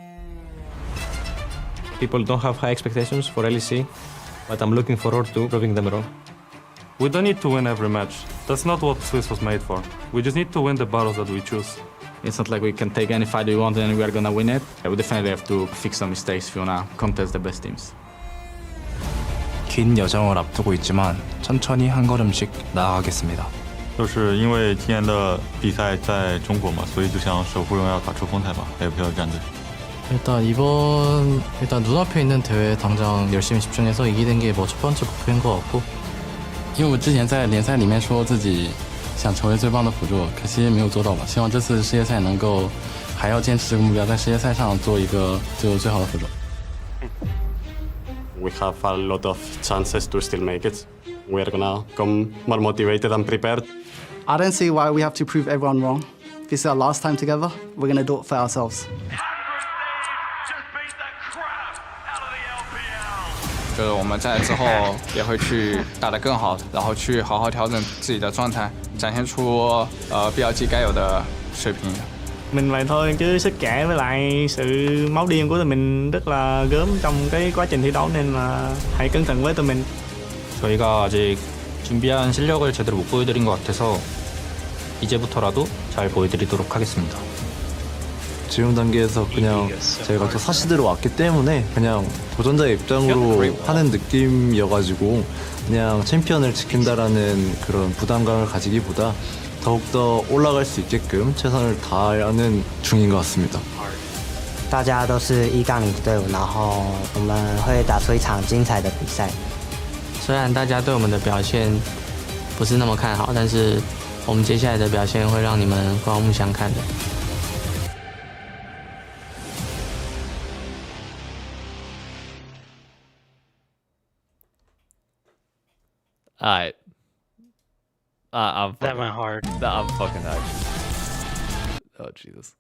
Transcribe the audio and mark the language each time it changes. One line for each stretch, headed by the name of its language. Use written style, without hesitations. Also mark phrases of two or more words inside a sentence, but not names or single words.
English: People don't have high expectations for LEC, but I'm looking forward to proving them wrong. We don't need to win every match. That's not what Swiss was made for. We just need to win the battles that we choose. It's not like we can take any fight we want and we are gonna win it. We definitely have to fix some mistakes if we wanna contest the best teams.
Korean: 긴 여정을 앞두고 있지만 천천히 한 걸음씩 나아가겠습니다.
Chinese: 就是因为今年的比赛在中国嘛，所以就想守护荣耀打出风采吧，AFL战队。
Korean: 일단 눈앞에 있는 대회에 당장 열심히 집중해서 이기는 게 뭐 첫 번째 목표인 것 같고.
Chinese: 因为我之前在联赛里面说自己想成为最棒的辅助，可惜没有做到吧。希望这次世界赛能够还要坚持这个目标，在世界赛上做一个最好的辅助。
English: We have a lot of chances to still make it. We are gonna come more motivated and prepared. I don't see why we have to prove everyone wrong. This is our last time together. We're gonna do it for ourselves.
Chinese: 就是我们在之后也会去打得更好，然後去好好調整自己的狀態，展現出BLG 該有的水平。
Vietnamese: Mình vậy thôi chứ sức trẻ với lại sự máu điên của tụi mình rất là gớm trong cái quá trình thi đấu nên là hãy cẩn thận với tụi mình.
Korean: 저희가 아직 준비한 실력을 제대로 못 보여드린 것 같아서 이제부터라도 잘 보여드리도록 하겠습니다. 지금 단계에서 그냥 저희가 또 사시대로 왔기 때문에 그냥 도전자의 입장으로 하는 느낌이어가지고 그냥 챔피언을 지킨다라는 그런 부담감을 가지기보다 더욱더 올라갈 수 있게끔 최선을 다하는 중인 것 같습니다.
Chinese: 大家都是1-0的队伍，然后我们会打出一场精彩的比赛。虽然大家对我们的表现不是那么看好，但是我们接下来的表现会让你们刮目相看的。
English: Alright. That went hard. I'm fucking hyped. Oh, Jesus.